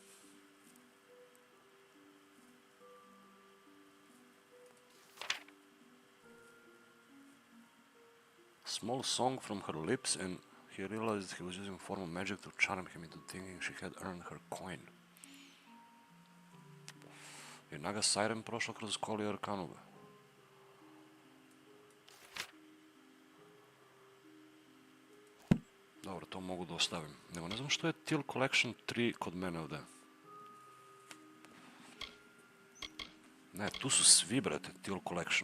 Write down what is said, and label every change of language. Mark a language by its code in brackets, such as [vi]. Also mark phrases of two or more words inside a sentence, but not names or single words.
[en] Small song from her lips, and he realized he was using a form of magic to charm him into thinking she had earned her coin. [sr] Je naga Siren prošla kroz Scholy Arcanu. Dobro, to mogu da ostavim. Nego ne znam što je TROLLS Collection 3 kod mene ovde. Ne, tu su svi, brate, TROLLS Collection.